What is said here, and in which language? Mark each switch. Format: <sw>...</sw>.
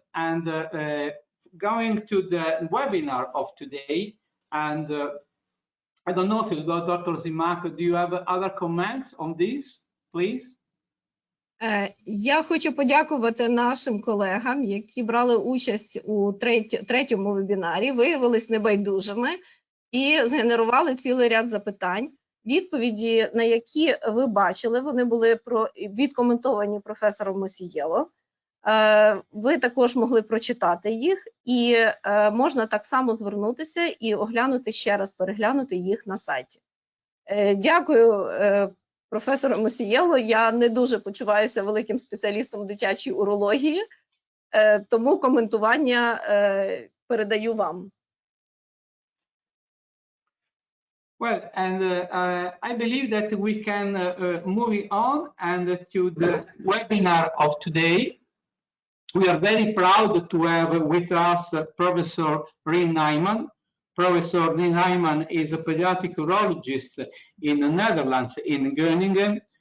<en>And going to the webinar of today, and I don't know if Dr. Zymak, do you have other comments on this, please?</en> <uk>Я хочу подякувати нашим колегам, які брали участь у третьому вебінарі, виявились небайдужими і згенерували цілий ряд запитань. Відповіді, на які ви бачили, вони були відкоментовані професором Мосієло. Ви також могли прочитати їх, і можна так само звернутися і оглянути ще раз, переглянути їх на сайті. Дякую, професору Мосієло. Я не дуже почуваюся великим спеціалістом дитячої урології, тому коментування передаю вам.</uk> <en>Well, and I believe that we can move on and to the webinar of today. We are very proud to have with us Professor Rien Nijman. Professor Rien Nijman is a pediatric urologist in the Netherlands, in Groningen.</en>